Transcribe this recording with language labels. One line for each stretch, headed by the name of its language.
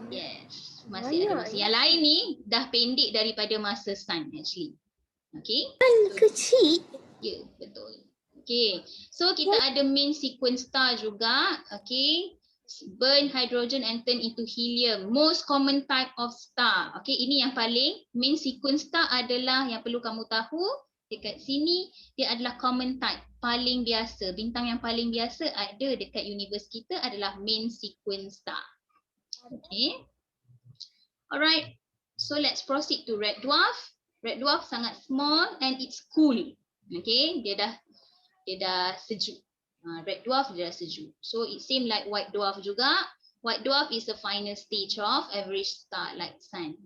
Malay: Yes, masih ada masa. Yang lain ni dah pendek daripada masa sun actually. Okay. Kecil. Ya, betul. Okay, so kita ada main sequence star juga.
English: Okay, burn hydrogen and turn into helium. Most common type of star.
Malay: Okay, ini yang paling main sequence star adalah yang perlu kamu tahu. Dekat sini dia adalah common type, paling biasa. Bintang yang paling biasa ada dekat universe kita adalah main sequence star. Okay. Alright.
English: So let's proceed to red dwarf. Red dwarf sangat small and it's cool.
Malay: Okay, dia dah sejuk. Red dwarf dia dah sejuk.
English: So it same like white dwarf juga. White dwarf is the final stage of average star like sun.